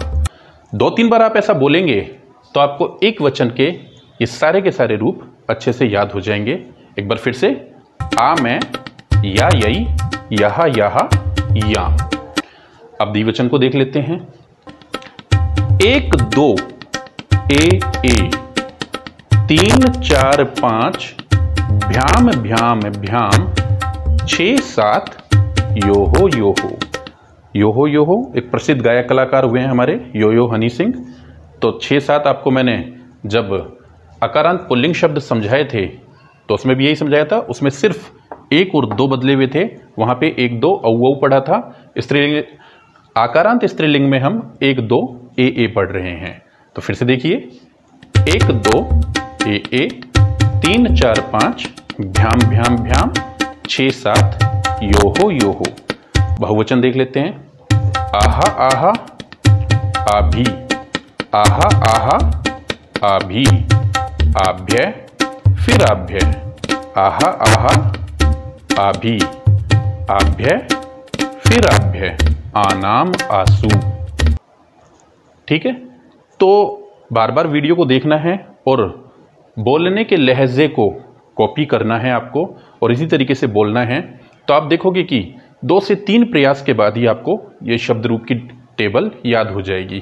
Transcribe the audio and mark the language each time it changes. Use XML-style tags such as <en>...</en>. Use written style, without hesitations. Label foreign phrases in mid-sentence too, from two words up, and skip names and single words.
<hi>2-3 बार आप ऐसा बोलेंगे तो आपको एक वचन के ये सारे के सारे रूप अच्छे से याद हो जाएंगे। एक बार फिर से, आ, मैं, या, यई, याह, याह, याम। अब द्विवचन को देख लेते हैं। 1, 2, ए, 3, 4, 5, भ्याम, भ्याम, भ्याम, 6, 7, योहो, योहो। योहो, योहो एक प्रसिद्ध गायक कलाकार हुए हैं हमारे, यो हनी सिंह। तो 6-7 आपको मैंने जब आकारांत पुल्लिंग शब्द समझाए थे तो उसमें भी यही समझाया था। उसमें सिर्फ 1 और 2 बदले हुए थे। वहां पे 1, 2 औ पढ़ा था। स्त्रीलिंग, आकारांत स्त्रीलिंग में हम 1, 2 ए पढ़ रहे हैं। तो फिर से देखिए, 1, 2 ए, 3, 4, 5 भ्याम, भ्याम, भ्याम, 6, 7 योहो, योहो। बहुवचन देख लेते हैं। आहा, आहा, आभी, आहा, आहा, आभी, आभ्य, फिर आभ्य, आहा, आहा, आभी, आभ्य, फिर आभ्य, आनाम, आंसू। ठीक है। तो बार बार वीडियो को देखना है और बोलने के लहजे को कॉपी करना है आपको और इसी तरीके से बोलना है। तो आप देखोगे कि 2 से 3 प्रयास के बाद ही आपको ये शब्द रूप की टेबल याद हो जाएगी।</hi>